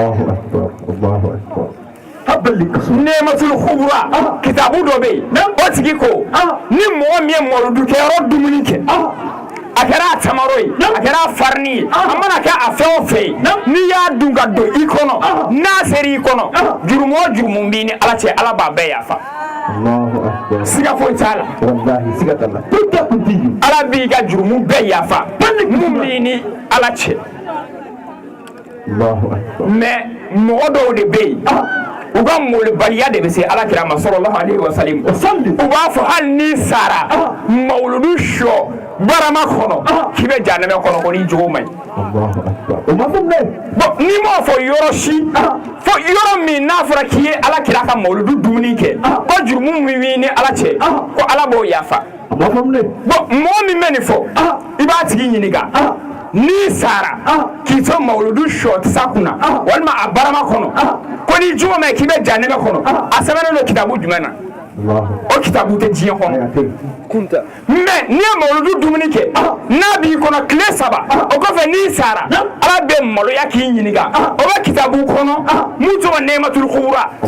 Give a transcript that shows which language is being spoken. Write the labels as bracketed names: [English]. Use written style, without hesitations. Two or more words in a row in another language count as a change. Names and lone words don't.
[Bambara] nɛmatul kubura kitabu dɔ bɛ yen o tigi ko ni mɔgɔ min ye mawludukɛyɔrɔ dumuni kɛ a kɛra a tamaro ye a kɛra a farini ye a mana kɛ a fɛn o fɛn ye n'i y'a dun ka don i kɔnɔ n'a sera i kɔnɔ jurumu o jurumu b'i ni ala cɛ ala b'a bɛɛ yafa siga foyi t'a la ala b'i ka jurumu bɛɛ yafa mun b'i ni ala cɛ mais mɔgɔ dɔw de bɛ yen u ka molibaliya de bɛ se alakira ma [Arabic] صلى الله عليه وسلم [Bambara] u b'a fɔ hali n'i sara mawludu sɔ barama kɔnɔ k'i bɛ jahanɛmɛ kɔnɔ ko n'i jogo man ɲi bon n'i m'o fɔ yɔrɔ si fo yɔrɔ min n'a fɔra k'i ye alakira ka mawludu dumuni kɛ ko jurumu min b'i ni ala cɛ ko ala b'o yafa bon mɔgɔ min bɛ nin fɔ i b'a tigi ɲininka n'i sara k'i to mawludu sɔ tisa kunna walima a barama kɔnɔ ko n'i jogo man ɲi k'i bɛ jahanɛmɛ kɔnɔ a sɛbɛnnen don kitabu jumɛn na o kitabu tɛ diɲɛ kɔnɔ mais n'i ye mawuludu dumuni kɛ n'a b'i kɔnɔ tile 3 o kɔfɛ n'i sara Ala bɛ maloya k'i ɲininka o bɛ kitabu kɔnɔ mun tɔgɔ nɛmatul kubra